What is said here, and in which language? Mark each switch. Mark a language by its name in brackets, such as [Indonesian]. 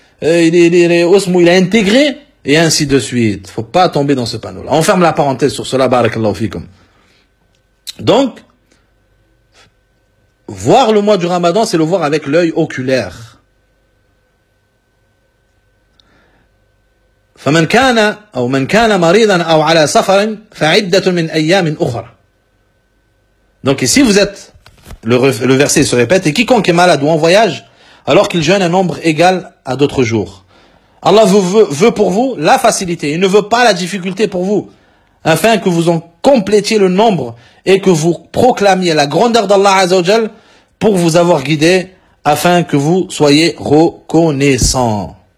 [French] Il a intégré. Et ainsi de suite. Faut pas tomber dans ce panneau-là. On ferme la parenthèse sur cela, barakallahu fikum. Donc, voir le mois du Ramadan, c'est le voir avec l'œil oculaire. [Arabic] فمن كان أو من كان مريضا أو على سفر فعدة من أيام أخرى. [French] Donc ici vous êtes le verset se répète et quiconque est malade ou en voyage alors qu'il jeûne un nombre égal à d'autres jours. Allah veut pour vous la facilité, il ne veut pas la difficulté pour vous afin que vous en complétiez le nombre et que vous proclamiez la grandeur d'Allah Azza wa Jal pour vous avoir guidé afin que vous soyez reconnaissants.